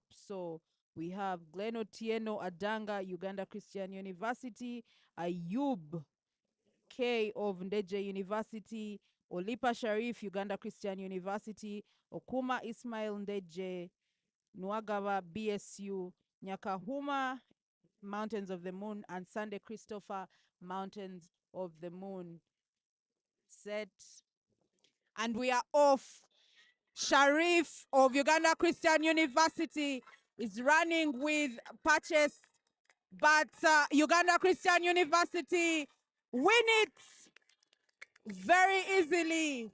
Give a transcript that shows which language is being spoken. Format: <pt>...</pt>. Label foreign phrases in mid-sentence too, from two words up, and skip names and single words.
<en>So we have Glen Otieno Adanga, Uganda Christian University, Ayub K of Ndeje University, Olipa Sharif, Uganda Christian University, Okuma Ismail Ndeje, Nuwagaba BSU, Nyakahuma Mountains of the Moon, and Sunday Christopher Mountains of the Moon. Set. And we are off. Sharif of Uganda Christian University is running with patches, but Uganda Christian University win it very easily.</en>